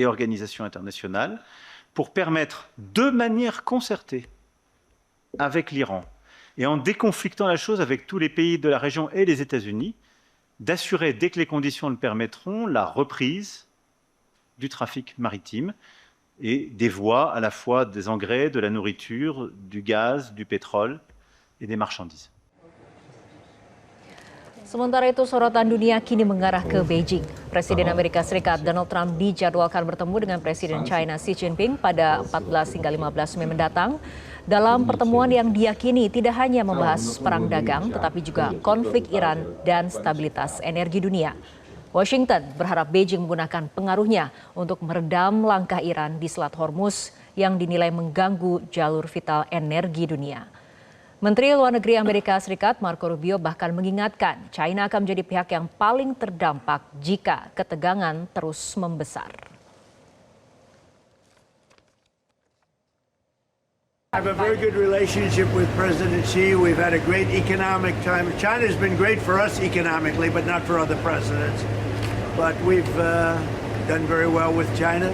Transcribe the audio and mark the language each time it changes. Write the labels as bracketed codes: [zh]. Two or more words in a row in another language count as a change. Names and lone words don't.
[fr] organisations internationales pour permettre, de manière concertée avec l'Iran, et en déconflictant la chose avec tous les pays de la région et les États-Unis, d'assurer, dès que les conditions le permettront, la reprise du trafic maritime et des voies à la fois des engrais, de la nourriture, du gaz, du pétrole et des marchandises. [id] Sementara itu sorotan dunia kini mengarah ke Beijing. Presiden Amerika Serikat Donald Trump dijadwalkan bertemu dengan Presiden China Xi Jinping pada 14 hingga 15 Mei mendatang. Dalam pertemuan yang diyakini tidak hanya membahas perang dagang, tetapi juga konflik Iran dan stabilitas energi dunia. Washington berharap Beijing menggunakan pengaruhnya untuk meredam langkah Iran di Selat Hormuz yang dinilai mengganggu jalur vital energi dunia. Menteri Luar Negeri Amerika Serikat Marco Rubio bahkan mengingatkan China akan menjadi pihak yang paling terdampak jika ketegangan terus membesar. [en] I have a very good relationship with President Xi. We've had a great economic time. China's been great for us economically, but not for other presidents. But we've done very well with China.